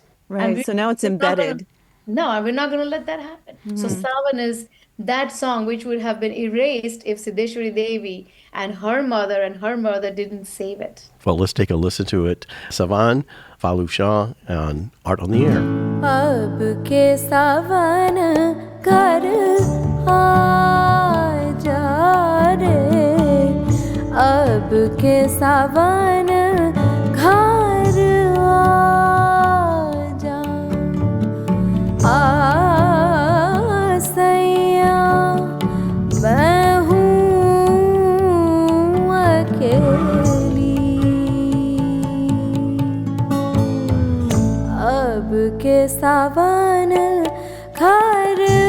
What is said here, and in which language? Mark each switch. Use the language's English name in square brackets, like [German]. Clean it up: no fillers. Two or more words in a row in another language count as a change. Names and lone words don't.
[English] Right. So now it's embedded. No, we're not going to let that happen. So Savan is that song which would have been erased if Siddheshwari Devi and her mother didn't save it. Well, let's take a listen to it. Savan, Falu Shah, on Art on the Air. [Hindi] अब के सावन घर आजा रे, अब के सावन घर aaja, आसैया मैं हूँ अकेली, अब के सावन घर